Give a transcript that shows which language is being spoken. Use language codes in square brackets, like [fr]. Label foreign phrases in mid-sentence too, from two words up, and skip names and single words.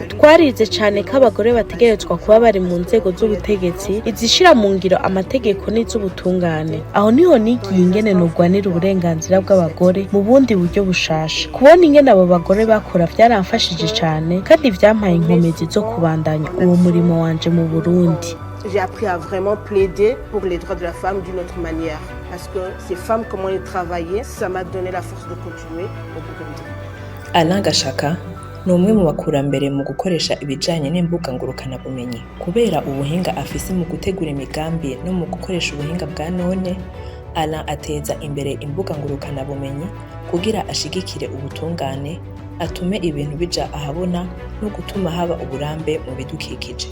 [rn] Twarize cyane ko abagore bategerezwa kuba bari mu nzego z'ubutegetsi, izishira mu ngiro amategeko n'iz'ubutungane. Aho niho nigiye ingene nurwanira uburenganzira bw'abagore mu bundi buryo bushasha. Kubona ingene abo bagore bakora vyaramfashije cyane, kandi vyampaye inkomezi zo kubandanya uwo murimo wanje mu Burundi. [fr] J'ai appris à vraiment plaider pour les droits de la femme d'une autre manière, parce que ces femmes, comment elles travaillaient, ça m'a donné la force de continuer au Burundi. [rn] Alain Gashaka ni umwe mu bakurambere mu gukoresha ibijanye n'imbuga ngurukana bumenyi. Kubera ubuhinga afise mu gutegura imigambi no mu gukoresha ubuhinga bwa none, Alain ateza imbere imbuga ngurukana bumenyi kugira ashigikire ubutungane, atume ibintu bija ahabona no gutuma haba uburambe mu bidukikije.